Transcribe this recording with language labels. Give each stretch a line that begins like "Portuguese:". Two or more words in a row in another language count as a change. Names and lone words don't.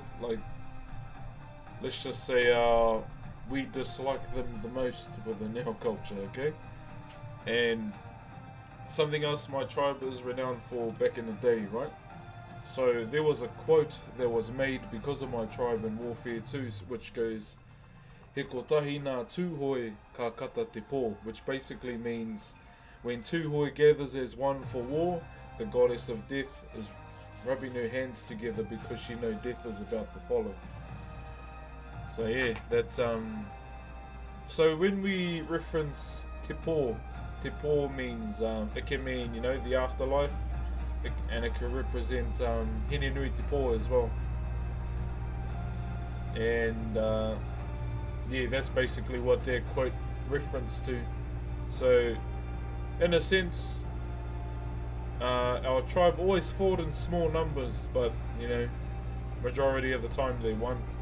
English: Like, let's just say we dislike them the most within our culture, okay? And something else my tribe is renowned for back in the day, right? So there was a quote that was made because of my tribe in warfare too, which goes,
Māori: He kotahi nā tūhoi ka kata te pō,
English: which basically means when tūhoi gathers as one for war, the goddess of death is rubbing her hands together because she knows death is about to follow. So that's so when we reference
Māori: te pō
English: means it can mean the afterlife, and it can represent hine nui te pō as well. And that's basically what their quote reference to. So in a sense, our tribe always fought in small numbers, but majority of the time they won.